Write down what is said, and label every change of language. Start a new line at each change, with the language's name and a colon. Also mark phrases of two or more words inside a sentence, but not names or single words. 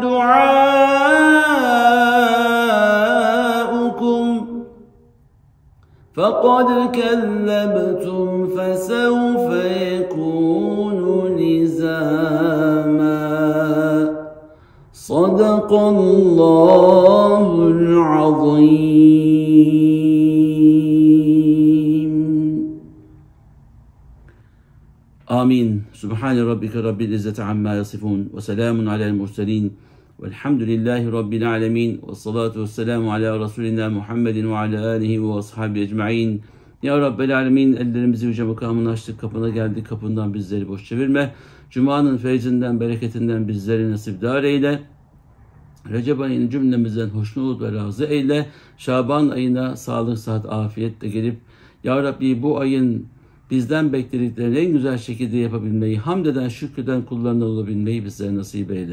Arabic: دعاؤكم فقد كذبتم فسوف يكون لزاما صدق الله العظيم. آمين. سبحان ربك رب العزة عما يصفون وسلام على المرسلين والحمد لله رب العالمين والصلاة والسلام على رسولنا محمد وعلى آله وأصحابه أجمعين.
Turkish: Ya Rabbel Alemin, ellerimizi yüce makamına açtık, kapına geldik, kapından bizleri boş çevirme. Cuma'nın feyzinden, bereketinden bizleri nasipdar eyle. Recep ayını cümlemizden hoşnut ve razı eyle. Şaban ayına sağlık, sıhhat, afiyetle gelip Ya Rabbi bu ayın bizden beklediklerini en güzel şekilde yapabilmeyi, hamd eden, şükreden kullarından olabilmeyi bizlere nasip eyle.